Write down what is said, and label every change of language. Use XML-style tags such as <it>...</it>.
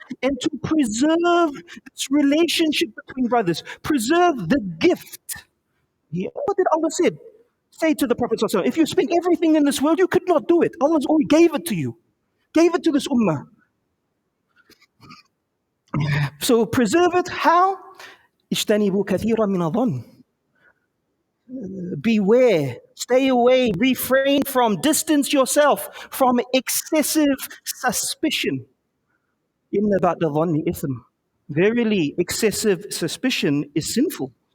<en>And to preserve this relationship between brothers, preserve the gift. What did Allah say to the Prophet ﷺ? If you spend everything in this world, you could not do it. Allah already gave it to you, gave it to this ummah. So preserve it. How?</en> <ar>اجتنبوا كثيرا من الظن.</ar> <en>Beware Stay away, refrain from, distance yourself from excessive suspicion. Inna ba'da dhanni ithm. Verily, excessive suspicion is sinful.</en>